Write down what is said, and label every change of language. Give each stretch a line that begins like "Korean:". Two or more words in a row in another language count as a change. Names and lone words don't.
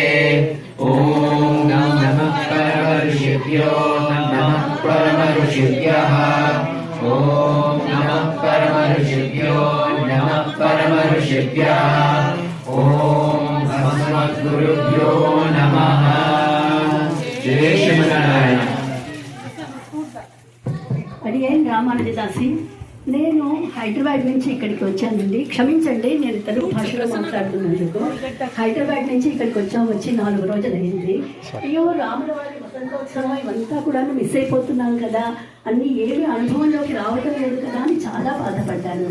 Sanskrit: ॐ नमः परमऋषिभ्यो नमः परमऋषिभ्यः। ॐ नमः परमऋषिभ्यो नमः परमऋषिभ्यः। ॐ अस्मद्गुरुभ्यो नमः। जय श्रीमन्नारायण।
Telugu: అడిగేం రామానుజదాసి, నేను హైదరాబాద్ నుంచి ఇక్కడికి వచ్చానండి. క్షమించండి, నేను తెలుగు భాషలో మాట్లాడుతున్నందుకు. హైదరాబాద్ నుంచి ఇక్కడికి వచ్చి 4 రోజులు అయింది. అయ్యో, రాములవారి వసంతోత్సవం ఇవంతా కూడా మిస్ అయిపోతున్నాను కదా, అన్ని ఏమి అనుభవంలోకి రావటం లేదు కదా అని చాలా బాధపడ్డాను.